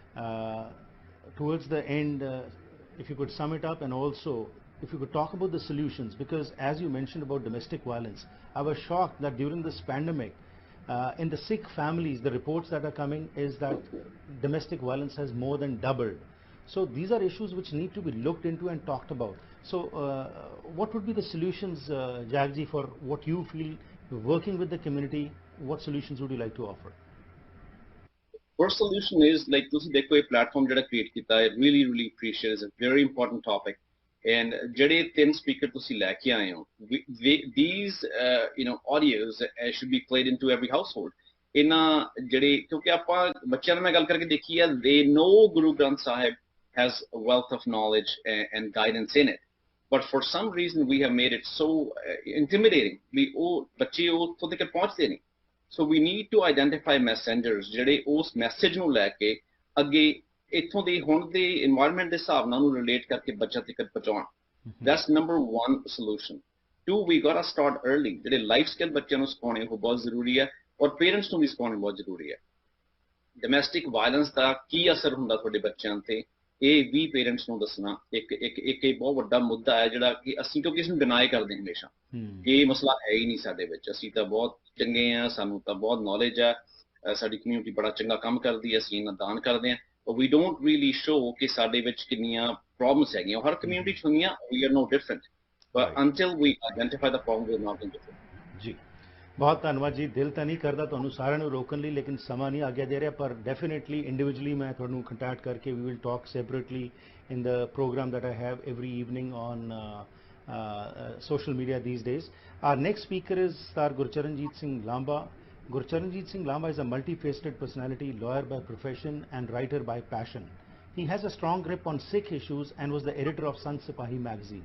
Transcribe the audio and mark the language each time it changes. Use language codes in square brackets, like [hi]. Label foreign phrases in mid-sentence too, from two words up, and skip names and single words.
[en] Towards the end, if you could sum it up, and also if you could talk about the solutions, because as you mentioned about domestic violence, I was shocked that during this pandemic, in the Sikh families, the reports that are coming is that domestic violence has more than doubled. So these are issues which need to be looked into and talked about. So what would be the solutions, Jagji, for what you feel working with the community? What solutions would you like to offer? First solution is, like, [pa] ਤੁਸੀਂ ਦੇਖੋ ਇਹ platform ਜਿਹੜਾ create ਕੀਤਾ ਹੈ, [en] really appreciate. It's a very important topic. [pa] And ਜਿਹੜੇ 3 speaker ਤੁਸੀਂ ਲੈ ਕੇ ਆਏ ਹੋ, [en] these you know audios should be played into every household. [pa] ਇਹਨਾਂ ਜਿਹੜੇ, ਕਿਉਂਕਿ ਆਪਾਂ ਬੱਚਿਆਂ ਨਾਲ ਮੈਂ ਗੱਲ ਕਰਕੇ ਦੇਖੀ ਹੈ, [en] they know Guru Granth Sahib has a wealth of knowledge and guidance in it, but for some reason we have made it so intimidating. [pa] ਵੀ ਉਹ ਬੱਚੇ ਉੱਥੋਂ ਤੱਕ ਪਹੁੰਚਦੇ ਨਹੀਂ. [en] So we need to identify messengers [pa] ਜਿਹੜੇ ਉਸ ਮੈਸੇਜ ਨੂੰ ਲੈ ਕੇ ਅੱਗੇ ਇੱਥੋਂ ਦੇ ਹੁਣ ਦੇ environment ਦੇ ਹਿਸਾਬ ਨਾਲ ਉਹਨੂੰ relate ਕਰਕੇ ਬੱਚਾ ਤੱਕ ਪਹੁੰਚਾਉਣ. [en] That's number 1 solution. 2, we gotta start early. [pa] ਜਿਹੜੇ [en] life skill [pa] ਬੱਚਿਆਂ ਨੂੰ ਸਿਖਾਉਣੇ ਉਹ ਬਹੁਤ ਜ਼ਰੂਰੀ ਹੈ, ਔਰ ਪੇਰੈਂਟਸ ਨੂੰ ਵੀ ਸਿਖਾਉਣੇ ਬਹੁਤ ਜ਼ਰੂਰੀ ਹੈ. [en] domestic violence [pa] ਦਾ ਕੀ ਅਸਰ ਹੁੰਦਾ ਤੁਹਾਡੇ ਬੱਚਿਆਂ ਤੇ, ਇਹ ਵੀ ਪੇਰੈਂਟਸ ਨੂੰ ਦੱਸਣਾ ਇੱਕ ਬਹੁਤ ਵੱਡਾ ਮੁੱਦਾ ਹੈ, ਜਿਹੜਾ ਕਿ ਅਸੀਂ ਕਿਉਂਕਿ ਇਸ ਨੂੰ ਡਿਨਾਈ ਕਰਦੇ ਹਮੇਸ਼ਾ ਕਿ ਇਹ ਮਸਲਾ ਹੈ ਹੀ ਨਹੀਂ ਸਾਡੇ ਵਿੱਚ, ਅਸੀਂ ਤਾਂ ਬਹੁਤ ਚੰਗੇ ਹਾਂ, ਸਾਨੂੰ ਤਾਂ ਬਹੁਤ ਨੌਲੇਜ ਹੈ, ਸਾਡੀ ਕਮਿਊਨਿਟੀ ਬੜਾ ਚੰਗਾ ਕੰਮ ਕਰਦੀ ਹੈ, ਅਸੀਂ ਇਹਨਾਂ ਦਾਨ ਕਰਦੇ ਹਾਂ. [en] But we don't really show [pa] ਕਿ ਸਾਡੇ ਵਿੱਚ ਕਿੰਨੀਆਂ problems ਹੈਗੀਆਂ. ਹਰ community ਚ ਹੁੰਦੀਆਂ, [en] we are no different. But until we identify the problem, we are not different. [pa] ਜੀ ਬਹੁਤ ਧੰਨਵਾਦ ਜੀ. ਦਿਲ ਤਾਂ ਨਹੀਂ ਕਰਦਾ ਤੁਹਾਨੂੰ ਸਾਰਿਆਂ ਨੂੰ ਰੋਕਣ ਲਈ, ਲੇਕਿਨ ਸਮਾਂ ਨਹੀਂ ਆਗਿਆ ਦੇ ਰਿਹਾ, ਪਰ [en] definitely individually [pa] ਮੈਂ ਤੁਹਾਨੂੰ ਕੰਟੈਕਟ ਕਰਕੇ [en] we will talk separately in the program that I have every evening on social media these days. Our next speaker is Sir Gurcharanjeet Singh Lamba. Gurcharanjeet Singh Lamba is a multifaceted personality, lawyer by profession and writer by passion. He has a strong grip on Sikh issues and was the editor of Sant Sipahi magazine.